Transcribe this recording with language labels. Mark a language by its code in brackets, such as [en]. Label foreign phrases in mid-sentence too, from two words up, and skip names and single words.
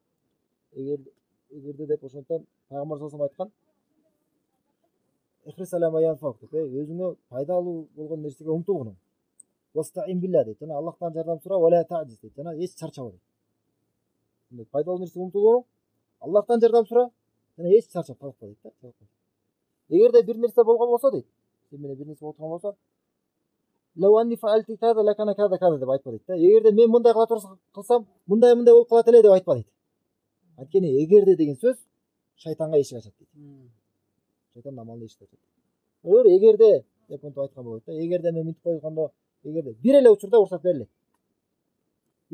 [ky] Эгерде деп ошондон Пайгамбар [ar] صلى الله عليه [ky] айткан, [ar] احرص على ما ينفع [ky] деп, өзүңө пайдалуу болгон нерсеге умтулгун. [ar] واستعن بالله дейт. [ky] Жана Аллахтан жардам сура, [ar] ولا تعجز [ky] дейт. Жана эч чарчаба дейт. Пайдалуу нерсеге умтулгун, Аллахтан жардам сура, жана эч чарчап калыкпа дейт да. Эгерде бир нерсе болгон болсо дейт, сен менен бир нерсе болуп турган болсо, [ar] لو أني فعلت كذا لكان كذا [ky] деп айтпа дейт да. Эгерде мен мындай кылсам, мындай болуп калат эле деп айтпа дейт. Анткени эгерде деген сөз шайтанга эшик ачат дейт. Шайтан амалына эшик ачат. Эгерде деп айткан болот да. Эгерде мен мынтип койгондо, эгерде бир эле учурда уруксат берилет.